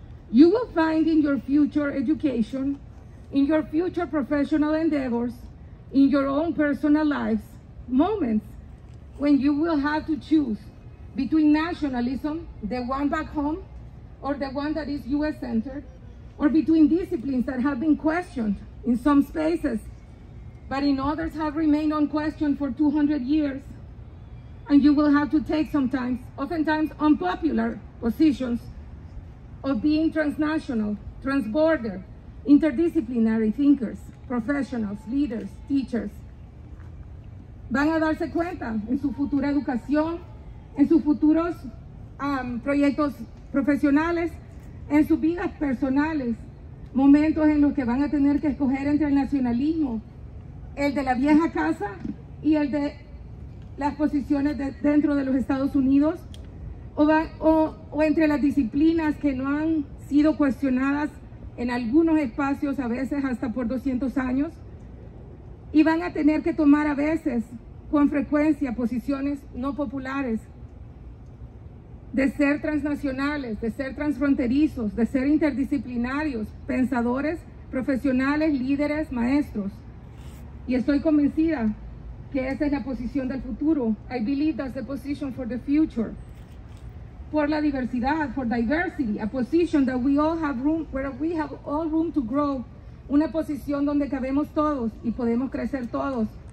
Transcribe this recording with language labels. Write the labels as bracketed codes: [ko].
[en] You will find in your future education, in your future professional endeavors, in your own personal lives, moments when you will have to choose between nationalism, the one back home, or the one that is US-centered, or between disciplines that have been questioned in some spaces, but in others have remained unquestioned for 200 years. And you will have to take sometimes, oftentimes unpopular positions of being transnational, transborder, interdisciplinary thinkers, professionals, leaders, teachers. [es] Van a darse cuenta en su futura educación, en sus futuros proyectos profesionales, en sus vidas personales, momentos en los que van a tener que escoger entre el nacionalismo, el de la vieja casa y el de las posiciones dentro de los Estados Unidos, o entre las disciplinas que no han sido cuestionadas en algunos espacios, a veces hasta por 200 años, y van a tener que tomar a veces, con frecuencia, posiciones no populares, de ser transnacionales, de ser transfronterizos, de ser interdisciplinarios, pensadores, profesionales, líderes, maestros. Y estoy convencida que esa es la posición del futuro. [en] I believe that's the position for the future. [es] Por la diversidad, [en] for diversity, a position that we all have room, where we have all room to grow. [es] Una posición donde cabemos todos y podemos crecer todos.